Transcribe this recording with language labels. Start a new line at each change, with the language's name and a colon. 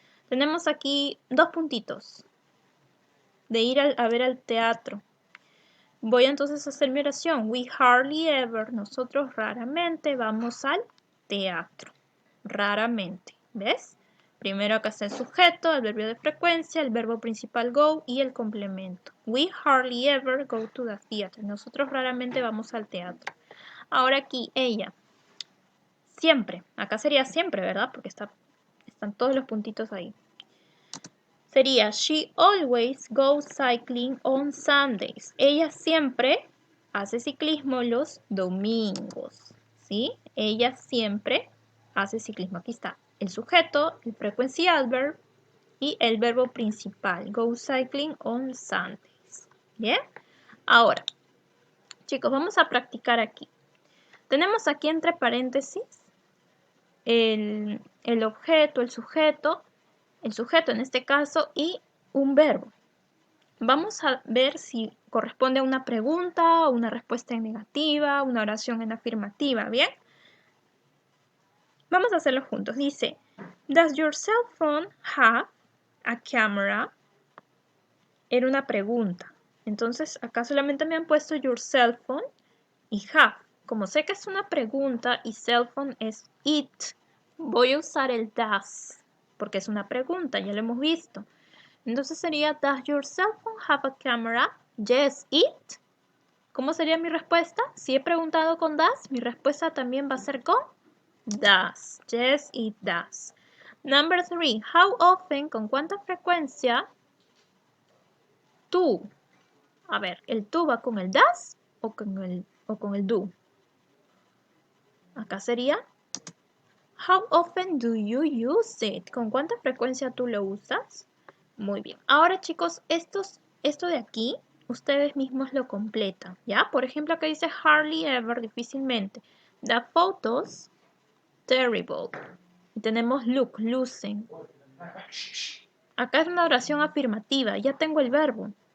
Spanish: Tenemos aquí 2 puntitos de ir a ver al teatro. Voy entonces a hacer mi oración.
English: We hardly ever,
Spanish: nosotros raramente vamos al teatro. Raramente, ¿ves? Primero acá está el sujeto, el adverbio de frecuencia, el verbo principal go y el complemento.
English: We hardly ever go to the theater.
Spanish: Nosotros raramente vamos al teatro. Ahora aquí, ella. Siempre. Acá sería siempre, ¿verdad? Porque están todos los puntitos ahí.
English: Sería, she always goes cycling on Sundays.
Spanish: Ella siempre hace ciclismo los domingos, ¿sí? Ella siempre hace ciclismo. Aquí está el sujeto, el frequency adverb y el verbo principal.
English: Go cycling on Sundays.
Spanish: ¿Bien? Ahora, chicos, vamos a practicar aquí. Tenemos aquí entre paréntesis el objeto, el sujeto en este caso y un verbo. Vamos a ver si corresponde a una pregunta, una respuesta en negativa, una oración en afirmativa, ¿bien? Vamos a hacerlo juntos.
English: Dice, does your cell phone have a camera?
Spanish: Era una pregunta. Entonces, acá solamente me han puesto your cell phone y have. Como sé que es una pregunta y cell phone es it, voy a usar el does, porque es una pregunta, ya lo hemos visto. Entonces sería,
English: does your cell phone have a camera? Yes, it.
Spanish: ¿Cómo sería mi respuesta? Si he preguntado con does, mi respuesta también va a ser con does.
English: Yes, it does. Number 3, how often,
Spanish: con cuánta frecuencia, tú. A ver, ¿el tú va con el does o con el do? Acá sería,
English: how often do you use it?
Spanish: ¿Con cuánta frecuencia tú lo usas? Muy bien. Ahora, chicos, esto de aquí, ustedes mismos lo completan, ¿ya? Por ejemplo, acá dice
English: hardly ever,
Spanish: difícilmente.
English: The photos,
Spanish: terrible. Y tenemos look, lucen. Acá es una oración afirmativa, ya tengo el verbo.